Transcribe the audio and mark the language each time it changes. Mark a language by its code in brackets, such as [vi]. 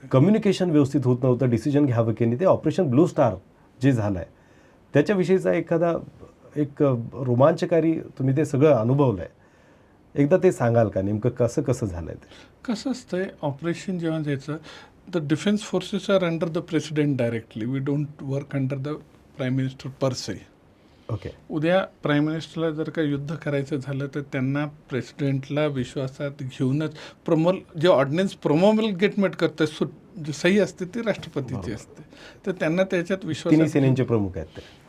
[mr] Communication व्यवस्थित होत नव्हतं, डिसिजन घ्यावं की नाही. ते ऑपरेशन ब्लू स्टार जे झालं आहे त्याच्याविषयीचा एखादा एक रोमांचकारी, तुम्ही ते सगळं अनुभवलं आहे, एकदा ते सांगाल का, नेमकं कसं कसं झालं आहे ते? कसं असतंय, ऑपरेशन जेव्हा जायचं, [en] The defence forces are under the president directly. We don't work under the prime minister per se. Okay. [mr] उद्या प्राईम मिनिस्टरला जर का युद्ध करायचं झालं तर त्यांना प्रेसिडेंटला विश्वासात घेऊनच जे ऑर्डिनन्स प्रोमोलगेटमेंट करतात, जी सही असते ती राष्ट्रपतीची असते. तर त्यांना त्याच्यात विश्वास. तिन्ही सेनेचे प्रमुख आहेत